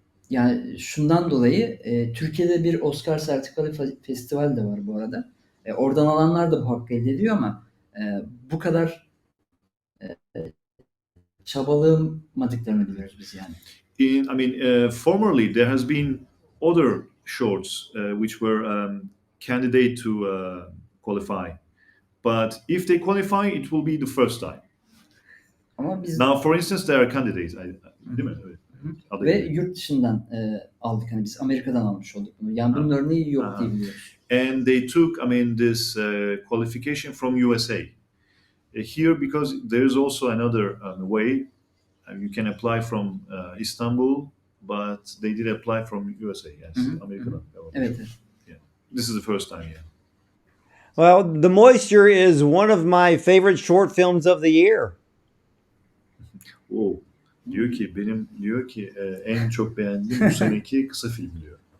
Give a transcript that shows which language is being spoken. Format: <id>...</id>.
<tr>Yani şundan dolayı Türkiye'de bir Oscar sertifikalı festival de var bu arada. Oradan alanlar da bu hakkı elde ediyor ama bu kadar çabalamadıklarını biliyoruz biz yani.</tr> <en>Formerly there has been other shorts which were candidate to qualify, but if they qualify, it will be the first time.</en> <tr>Ama biz</tr> <en>Now, for instance, there are candidates,</en> <tr>değil mi? Evet. Adı ve gibi. yurt dışından aldık, hani biz Amerika'dan almış olduk bunu. Yani bunun örneği yok diye biliyoruz.</tr> <en>And they took, this qualification from USA. Here, because there is also another way, you can apply from Istanbul, but they did apply from USA. Yes, American.</en> <tr>Evet, evet.</tr> <en>Yeah. This is the first time. Yeah. Well, The Moisture is one of my favorite short films of the year.</en> <tr>Diyor ki en çok beğendiğim bu seneki kısa film diyor.</tr>